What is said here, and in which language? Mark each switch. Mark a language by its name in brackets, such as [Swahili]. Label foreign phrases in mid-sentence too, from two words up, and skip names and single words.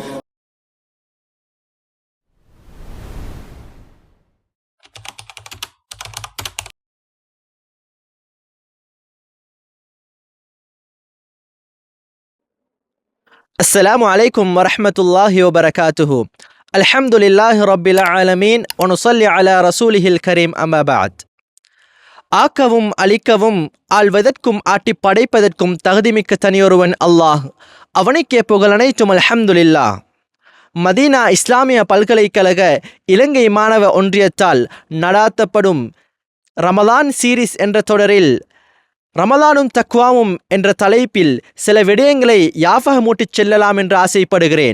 [Arabic] السلام عليكم ورحمة الله وبركاته. الحمد لله رب العالمين ونصلي على رسوله الكريم أما بعد. [Tamil] ஆக்கவும் அழிக்கவும் ஆள்வதற்கும் ஆட்டி படைப்பதற்கும் தகுதிமிக்க தனியொருவன் அல்லாஹ். அவனுக்கே புகழ் அனைத்தும் அல்ஹம்துலில்லாஹ். மதீனா இஸ்லாமிய பல்கலைக்கழக இலங்கை மாணவ ஒன்றியத்தால் நடாத்தப்படும் ரமலான் சீரிஸ் என்ற தொடரில் ரமலானும் தக்வாவும் என்ற தலைப்பில் சில விடயங்களை யாபகமூட்டிச் செல்லலாம் என்று ஆசைப்படுகிறேன்.